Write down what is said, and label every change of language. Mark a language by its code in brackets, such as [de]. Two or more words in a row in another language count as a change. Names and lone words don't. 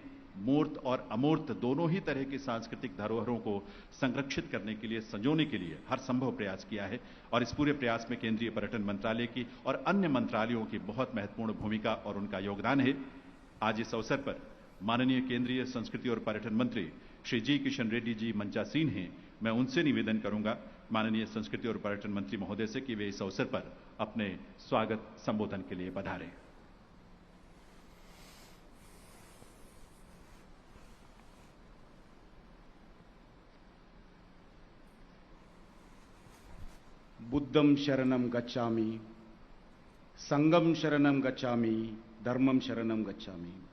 [hi] मूर्त और अमूर्त दोनों ही तरह की सांस्कृतिक धरोहरों को संरक्षित करने के लिए, संजोने के लिए हर संभव प्रयास किया है और इस पूरे प्रयास में केंद्रीय पर्यटन मंत्रालय की और अन्य मंत्रालयों की बहुत महत्वपूर्ण भूमिका और उनका योगदान है। आज इस अवसर पर माननीय केंद्रीय संस्कृति और पर्यटन मंत्री श्री जी किशन रेड्डी जी मंचासीन हैं। मैं उनसे निवेदन करूंगा माननीय संस्कृति और पर्यटन मंत्री महोदय से कि वे इस अवसर पर अपने स्वागत संबोधन के लिए पधारें। [pi] बुद्धं शरणं गच्छामि, संघं शरणं गच्छामि, धर्मं शरणं गच्छामि।